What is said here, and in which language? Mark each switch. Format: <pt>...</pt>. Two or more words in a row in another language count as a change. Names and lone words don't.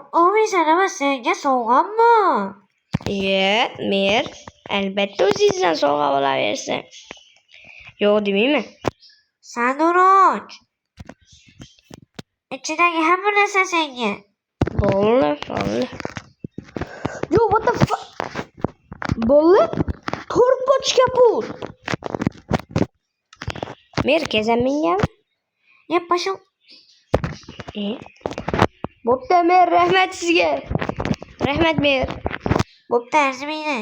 <uz>Omisan senga sovg'ammi? Mer, albatta o'zingizdan sovg'a bo'laversin. Yo'q demayman. Sandur och. Ichidagi hamma narsa senga. Bo'ldi.</uz> <en>Yo, what the fuck?</en> <uz>Bo'ldi? To'rtpoch kaput. Mer, kezan mengami?</uz> <ru>Ya pashul.</ru> <uz>Bo'pti mer, rahmat sizga. Rahmat mer. Bo'pti, arzimaydi.</uz>